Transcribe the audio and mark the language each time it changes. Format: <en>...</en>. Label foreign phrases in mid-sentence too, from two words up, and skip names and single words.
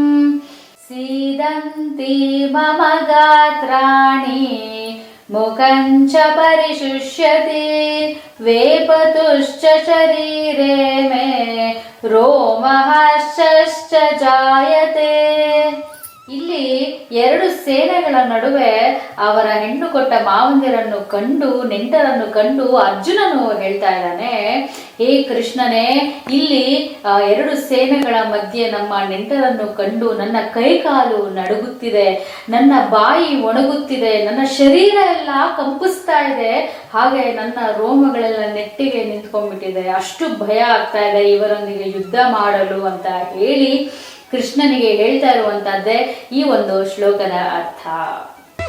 <sa>सीदन्ति मम गात्राणि मुखं च परिशुष्यति। वेपतुश्च शरीरे मे ರೋಮಹರ್ಷಶ್ಚ ಜಾಯತೆ.</sa> <kn>ಇಲ್ಲಿ ಎರಡು ಸೇನೆಗಳ ನಡುವೆ ಅವರ ಹೆಣ್ಣು ಕೊಟ್ಟ ಮಾವಂದಿರನ್ನು ಕಂಡು ನೆಂಟರನ್ನು ಕಂಡು ಅರ್ಜುನನು ಹೇಳ್ತಾ ಇದ್ದಾನೆ, ಹೇ ಕೃಷ್ಣನೇ, ಇಲ್ಲಿ ಎರಡು ಸೇನೆಗಳ ಮಧ್ಯೆ ನಮ್ಮ ನೆಂಟರನ್ನು ಕಂಡು ನನ್ನ ಕೈಕಾಲು ನಡುಗುತ್ತಿದೆ, ನನ್ನ ಬಾಯಿ ಒಣಗುತ್ತಿದೆ, ನನ್ನ ಶರೀರ ಎಲ್ಲ ಕಂಪಿಸ್ತಾ ಇದೆ, ಹಾಗೆ ನನ್ನ ರೋಮಗಳೆಲ್ಲ ನೆಟ್ಟಿಗೆ ನಿಂತ್ಕೊಂಡ್ಬಿಟ್ಟಿದೆ, ಅಷ್ಟು ಭಯ ಆಗ್ತಾ ಇದೆ ಇವರೊಂದಿಗೆ ಯುದ್ಧ ಮಾಡಲು ಅಂತ ಹೇಳಿ ಕೃಷ್ಣನಿಗೆ ಹೇಳ್ತಾ ಇರುವಂತಹದ್ದೇ ಈ ಒಂದು ಶ್ಲೋಕದ ಅರ್ಥ.</kn>